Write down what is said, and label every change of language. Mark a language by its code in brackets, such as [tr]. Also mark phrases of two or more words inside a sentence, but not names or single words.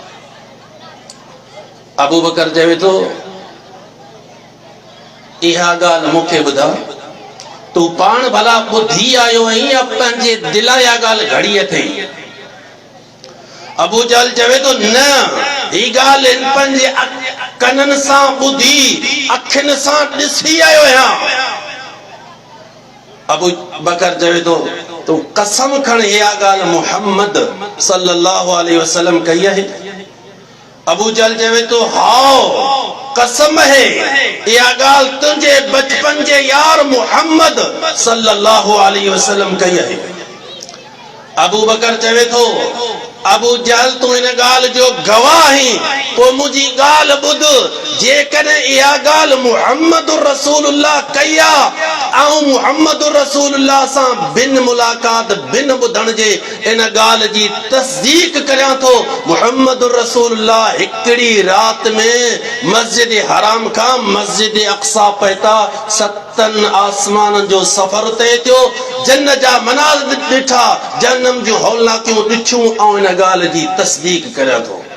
[sd] अबू बकर चवे थो इहा ॻाल्हि मूंखे ॿुधा, तूं पाण भला ॿुधी आयो आहीं या पंहिंजे दिला इहा ॻाल्हि घड़ी अथई? अबू जहल चवे थो न, ही ॻाल्हि पंहिंजे कननि सां ॿुधी, अखियुनि सां ॾिसी आयो आहियां। अबू बकर चवे थो तूं कसम खण इहा ॻाल्हि मुहम्मद [ar] صلى الله عليه وسلم [sd] कई आहे? अबू जहल चवे थो हाओ कसम है, इहा ॻाल्हि तुंहिंजे बचपन जे यार मुहम्मद [ar] صلى الله عليه وسلم [sd] कई आहे। अबू बकर चवे थो अबू जहल तूं इन ॻाल्हि जो गवाह आहीं, पोइ मुंहिंजी ॻाल्हि ॿुध, जेकॾहिं इहा ॻाल्हि मुहम्मद रसूलुल्लाह कई आहे ऐं मुहम्मद रसूलुल्लाह सां बिन मुलाक़ात, बिन ॿुधण जे इन ॻाल्हि जी तस्दीक करियां थो, मुहम्मद रसूलुल्लाह हिकिड़ी रात में मस्जिद हराम खां मस्जिद अक़सा पहुता, 7 आसमाननि जो सफ़र तय थियो, जन्नत जा मनाज़िर ॾिठा, जहन्नम जूं हौलाकियूं ॾिठियूं ऐं इन ॻाल्हि जी तस्दीक करियां थो।